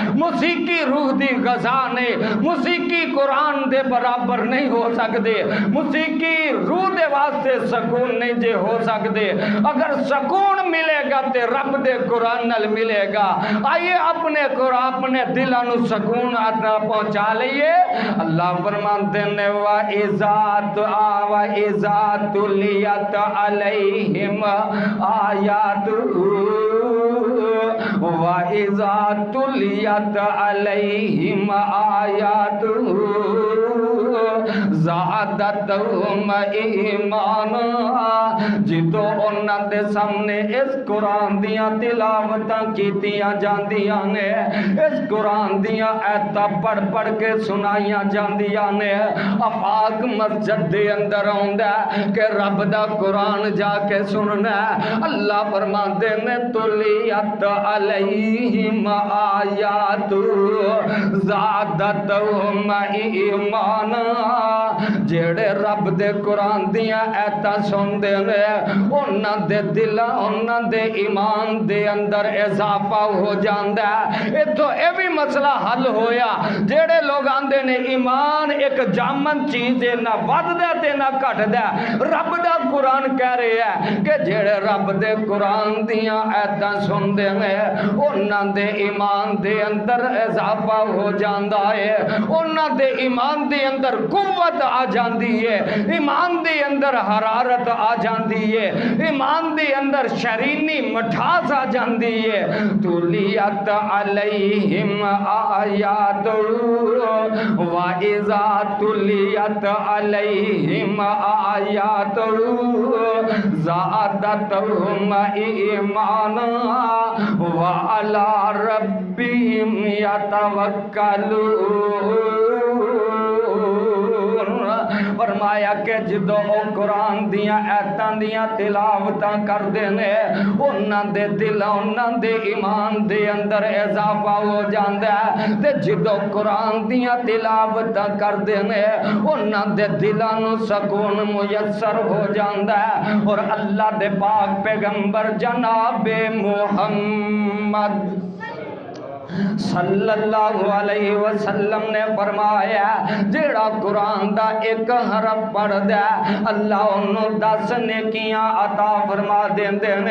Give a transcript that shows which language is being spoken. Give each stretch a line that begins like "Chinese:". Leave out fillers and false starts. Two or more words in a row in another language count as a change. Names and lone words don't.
Punjabi: موسیقی روح دی غذا نہیں، موسیقی قرآن دے برابر نہیں ہو سکدے، موسیقی روح دے واسطے سکون نہیں جے ہو سکدے۔ اگر سکون ملے گا تے رب دے قرآن نال ملے گا۔ آئیے اپنے قرآن اپنے دلاں نو سکون عطا پہنچا لئیے۔
Urdu: اللہ فرماتے ہیں
Arabic: وَإِذَا تُلِيَتْ عَلَيْهِمْ آيَاتُهُ وَإِذَا تُلِيَتْ عَلَيْهِمْ آيَاتُهُ زَادَتْهُمْ ایمانا۔
Punjabi: جدو انہاں دے سامنے اس قرآن دیاں تلاوتاں کیتیاں جاندیاں نے، اس قرآن دیاں آیتاں پڑھ پڑھ کے سنائیاں جاندیاں نے، افاق مسجد دے اندر آندا ہے کہ رب دا قرآن جا کے سننا ہے۔ اللہ فرماندے نے
Arabic: تلیت علیہم آیات زادتہم ایمانا۔
Punjabi: جیڑے رب دے قرآن دیاں آیتاں سندے نے، انہاں دے دلاں انہاں دے ایمان دے اندر اضافہ ہو جاندا ہے۔ ایتھوں اے بھی مسئلہ حل ہویا، جیڑے لوگ آندے نے ایمان ایک جامن چیز ہے، نہ وددا تے نہ گھٹدا۔ رب دا قرآن کہہ رہا ہے کہ جیڑے رب دے قرآن دیاں آیتاں سندے نے، انہاں دے ایمان دے اندر اضافہ ہو جاندا ہے، انہاں دے ایمان دے اندر قوت آ جاندی ہے، ایمان دے اندر حرارت آ جاندی ہے، ایمان دے اندر شرینی مٹھاس آ جاندی ہے۔
Arabic: تلیت علیہم آیات وَإِذَا تُلِيَتْ عَلَيْهِمْ آیات زَادَتْهُمْ ایمانا وَعَلَى رَبِّهِمْ يَتَوَکَّلُونَ۔
Punjabi: فرمایا کہ جدو او قرآن دیاں آیتاں دیاں تلاوتاں کر دینے، انہاں دے دل انہاں دے ایمان دے اندر اضافہ ہو جاندا ہے۔ تے جدو قرآن دیاں تلاوتاں کر دینے، انہاں دے دلاں نو سکون میسر ہو جاندا ہے۔ اور اللہ دے پاک پیغمبر جناب محمد صلی اللہ علیہ وسلم نے فرمایا جیڑا قرآن دا ایک حرف پڑھ دے اللہ انہوں 10 نیکیاں عطا فرما دیندے نے۔